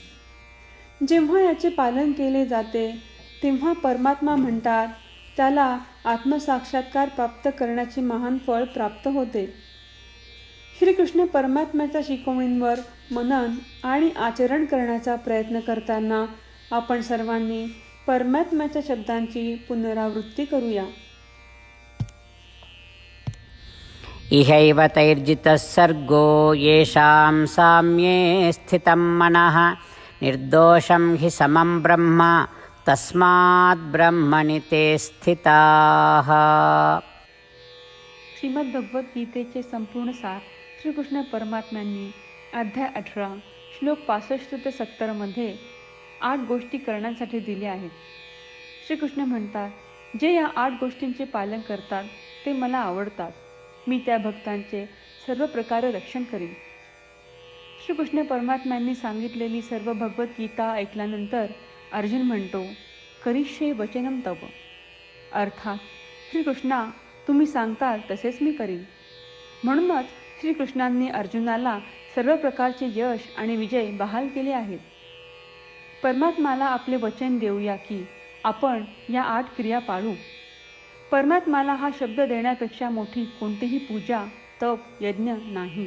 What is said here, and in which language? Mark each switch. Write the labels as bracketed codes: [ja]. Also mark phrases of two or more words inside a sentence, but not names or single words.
[mr] जेव्हा याचे पालन केले जाते तेव्हा परमात्मा म्हणतात, त्याला आत्मसाक्षात्कार प्राप्त करण्याचे महान फळ प्राप्त होते. श्रीकृष्ण परमात्म्याच्या शिकवणींवर मनन आणि आचरण करण्याचा प्रयत्न करताना आपण सर्वांनी परमात्म्याच्या शब्दांची पुनरावृत्ती करूया. [sa] इहैव तैर्जितः सर्गो येषां साम्ये स्थितं मनः निर्दोषं हि समं ब्रह्म तस्मात् ब्रह्मणि ते स्थिताः. [mr] श्रीमद भगवद्गीतेचे संपूर्ण सार श्रीकृष्ण परमात्म्यांनी अध्याय 18 श्लोक 65 ते 70 मध्ये 8 गोष्टी करण्यासाठी दिल्या आहेत. श्रीकृष्ण म्हणतात, जे या 8 गोष्टींचे पालन करतात ते मला आवडतात. मी त्या भक्तांचे सर्व प्रकारे रक्षण करीन. श्रीकृष्ण परमात्म्यांनी सांगितलेली सर्व भगवद्गीता ऐकल्यानंतर अर्जुन म्हणतो, [sa] करिष्ये वचनं तव. [mr] अर्थात, श्रीकृष्णा, तुम्ही सांगताल तसेच मी करीन. म्हणूनच श्रीकृष्णांनी अर्जुनाला सर्व प्रकारचे यश आणि विजय बहाल केले आहेत. परमात्म्याला आपले वचन देऊया की आपण या 8 क्रिया पाळू. परमात्म्याला हा शब्द देण्यापेक्षा मोठी कोणतीही पूजा, तप, यज्ञ नाही.